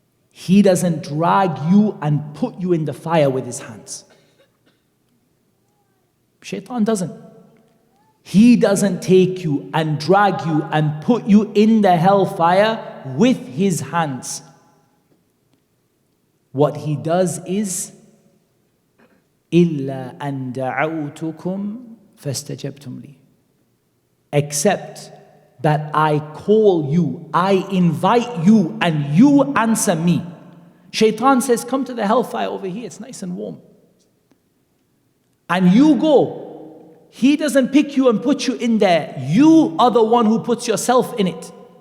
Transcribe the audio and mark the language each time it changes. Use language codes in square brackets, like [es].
[en] He doesn't drag you and put you in the fire with his hands. Shaitan doesn't. He doesn't take you and drag you and put you in the hellfire with his hands. What he does is [ar] إِلَّا أَن دَعَوْتُكُمْ فَاسْتَجَبْتُمْ لِي. [en] Except that I call you, I invite you, and you answer me. Shaitan says, come to the hellfire over here, it's nice and warm. And you go. He doesn't pick you and put you in there. You are the one who puts yourself in it.